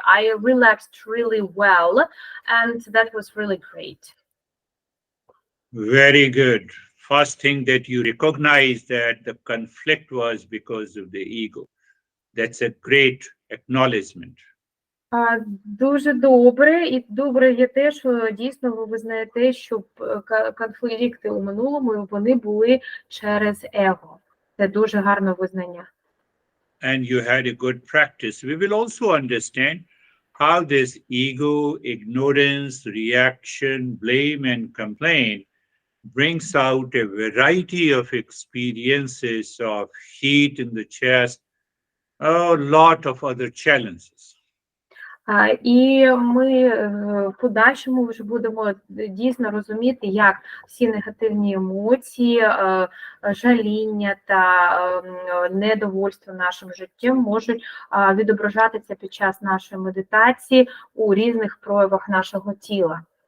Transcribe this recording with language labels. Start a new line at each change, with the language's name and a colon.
English: I relaxed really well, and that was really great. Very good. First thing that you recognize that the conflict was because of the ego. That's a great acknowledgement.
Ukrainian: Дуже добре, і добре є те, що дійсно ви визнаєте, що конфлікти у минулому вони були через его. Це дуже гарне визнання.
English: And you had a good practice. We will also understand how this ego, ignorance, reaction, blame, and complaint brings out a variety of experiences of heat in the chest, a lot of other challenges.
Ukrainian: І ми в подальшому вже будемо дійсно розуміти, як всі негативні емоції, жаління та недовольство нашим життям можуть відображатися під час нашої медитації у різних проявах нашого тіла.